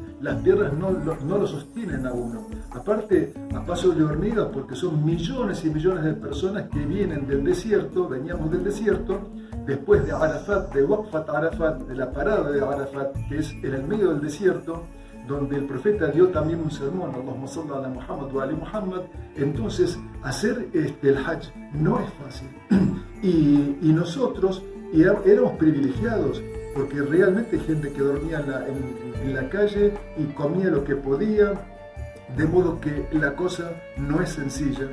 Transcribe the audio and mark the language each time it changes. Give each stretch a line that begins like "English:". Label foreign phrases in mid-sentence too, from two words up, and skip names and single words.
Spanish: Las piernas no lo sostienen a uno. Aparte, a paso de hormiga, porque son millones y millones de personas que vienen del desierto, veníamos del desierto, después de Arafat, de Waqfat Arafat, de la parada de Arafat, que es en el medio del desierto, donde el profeta dio también un sermón,
Arabic: اللهم صل على محمد وآل محمد.
Spanish: Entonces, hacer el Hajj no es fácil. Y nosotros éramos privilegiados, porque realmente hay gente que dormía en la calle y comía lo que podía, de modo que la cosa no es sencilla.